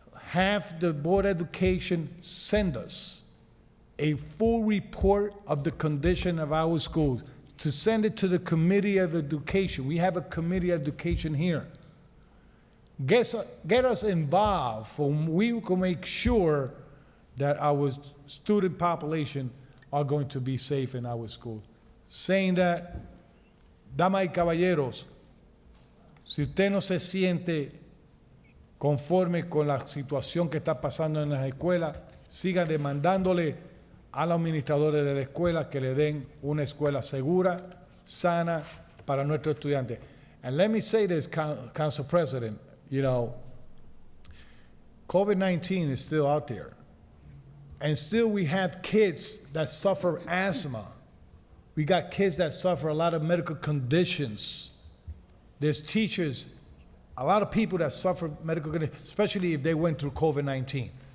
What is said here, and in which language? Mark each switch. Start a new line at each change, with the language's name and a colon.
English: Have the Board of Education send us a full report of the condition of our schools, to send it to the Committee of Education. We have a Committee of Education here. Get us involved so we can make sure that our student population are going to be safe in our schools.
Spanish: Saying that, damas y caballeros, si usted no se siente conforme con la situación que está pasando en las escuelas, siga demandándole a los administradores de la escuela que le den una escuela segura, sana para nuestros estudiantes.
English: And let me say this, Council President, COVID-19 is still out there. And still we have kids that suffer asthma. We got kids that suffer a lot of medical conditions. There's teachers, a lot of people that suffer medical conditions, especially if they went through COVID-19.